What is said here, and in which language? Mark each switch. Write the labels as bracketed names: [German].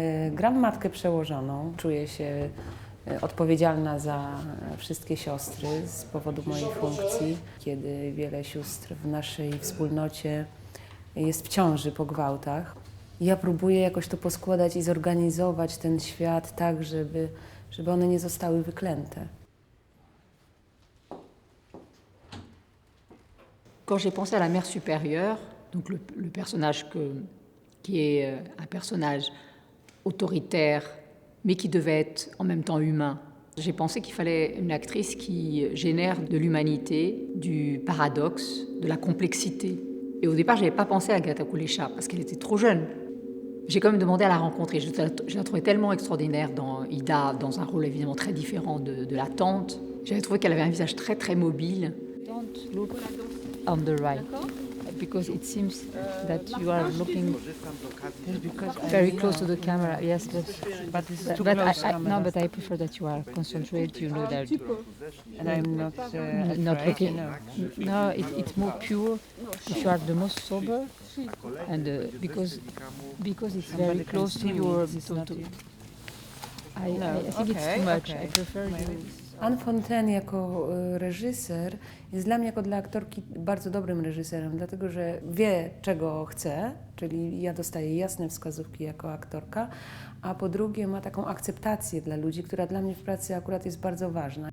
[Polish] Gram matkę przełożoną. Czuję się odpowiedzialna za wszystkie siostry z powodu mojej funkcji, kiedy wiele sióstr w naszej wspólnocie jest w ciąży po gwałtach. Ja próbuję jakoś to poskładać i zorganizować ten świat tak, żeby one nie zostały wyklęte. [French] Quand j'ai pensé à la mère supérieure, donc le personnage qui est un personnage autoritaire, mais qui devait être en même temps humain, j'ai pensé qu'il fallait une actrice qui génère de l'humanité, du paradoxe, de la complexité. Et au départ, je n'avais pas pensé à Agatha Kulesza parce qu'elle était trop jeune. J'ai quand même demandé à la rencontrer. Je la trouvais tellement extraordinaire dans Ida, dans un rôle évidemment très différent de la tante. J'avais trouvé qu'elle avait un visage très très mobile. [English] Don't look on the right, because it seems that you are looking very close to the camera. Yes, but no, but I prefer that you are concentrated. You know that. And I'm Not looking. No, it's more pure if you are the most sober, and because it's very close to your. I think it's too much. I prefer you. [Polish] Anne Fontaine jako reżyser jest dla mnie jako dla aktorki bardzo dobrym reżyserem, dlatego że wie, czego chce, czyli ja dostaję jasne wskazówki jako aktorka, a po drugie ma taką akceptację dla ludzi, która dla mnie w pracy akurat jest bardzo ważna.